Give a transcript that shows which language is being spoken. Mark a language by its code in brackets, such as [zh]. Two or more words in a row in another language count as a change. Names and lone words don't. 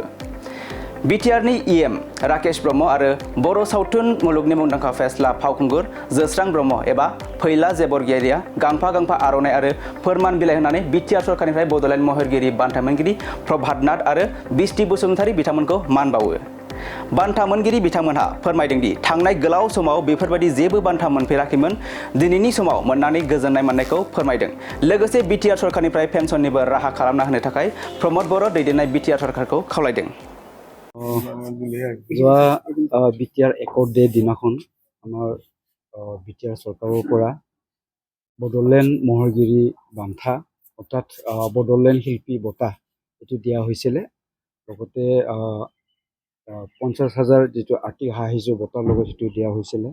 [brx] बिटिआरनि इएम राकेश ब्रह्म आरो बर' सावथुन मुलुगनि मुंदांखा फेस्ला फावखुंगुर जोस्रां ब्रह्म एबा फैला जेबरगिरिया गांफा गांफा आर'नाइ आरो फोरमान बिलाइ होनानै बिटिआर सरकारनिफ्राय बड'लेण्ड महरगिरि बान्था मोनगिरि प्रभात नाथ आरो बिष्टि बसुमतारी बिथांमोनखौ मान बावो। बान्था मोनगिरि बिथांमोनहा फोरमायदों दि थांनाय गोलाव समाव बेफोरबायदि जेबो बान्था मोनफेराखैमोन, दिनैनि समाव मोननानै गोजोननाय मोननायखौ फोरमायदों। लोगोसे बिटिआर सरकारनिफ्राय पेन्सननिबो राहा खालामना होनो थाखाय प्रमद बर' दैदेननाय बिटिआर सरकारखौ खावलायदों। [as] বিটিআৰ একৰ্ড ডে দিনাখন আমাৰ বিটিআৰ চৰকাৰৰ পৰা বড়োলেণ্ড মহৰগিৰি বান্থা অৰ্থাৎ বড়োলেণ্ড শিল্পী বঁটা এইটো দিয়া হৈছিলে। লগতে 50,000 যিটো আৰ্থিক সাহায্য বঁটাৰ লগত সেইটো দিয়া হৈছিলে।